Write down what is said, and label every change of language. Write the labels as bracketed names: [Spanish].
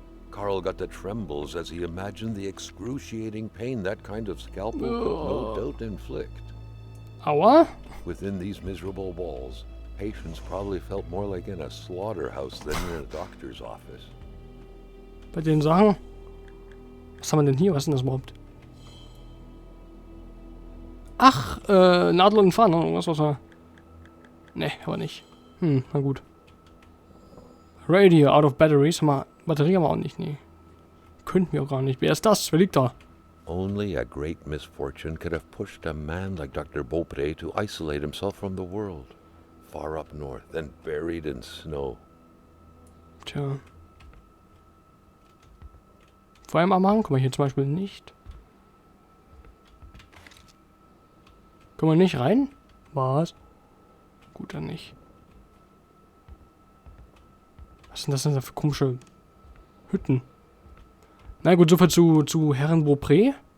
[English] Carl got the trembles as he imagined the excruciating pain that kind of scalpel could no doubt inflict. [German] Aua. [English] Within these miserable walls, patients probably felt more like in a slaughterhouse than in a doctor's office. [German] Bei den Sachen. Was haben wir denn hier? Was ist denn das überhaupt? Ach, Nadel und Faden. Irgendwas, was wir... Ne, aber nicht. Na gut. [English] Radio out of batteries. [German] Batterie haben wir auch nicht, nee. Könnten wir auch gar nicht. Wer ist das? Wer liegt da? [English] Only a great misfortune could have pushed a man like Dr. Beaupré to isolate himself from the world, far up north and buried in snow. [German] Tja. Vor allem am Hang können wir hier zum Beispiel nicht. Können wir nicht rein? Was? Gut, dann nicht. Was sind das denn für komische Hütten? Na gut, soviel zu Herrn Beaupré.